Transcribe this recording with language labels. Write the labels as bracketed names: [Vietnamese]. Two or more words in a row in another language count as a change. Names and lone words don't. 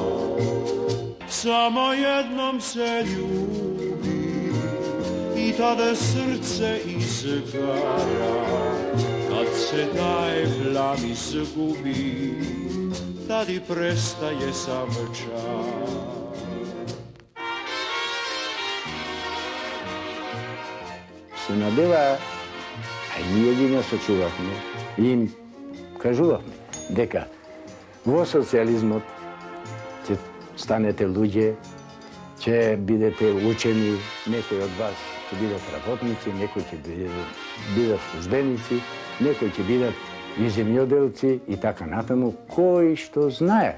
[Serbian] Samo jednom se ljubi i tada srce izgara, kad se taj plan izgubi, tad i prestaje sam čas. [Macedonian] Се надева, а и ние ги не сочувавме, и им кажувавме дека во социализмот ќе станете луѓе, ќе бидете учени, некои од вас ќе бидат работници, некои ќе бидат службеници, некои ќе бидат и земјоделци и така натаму, кој што знае.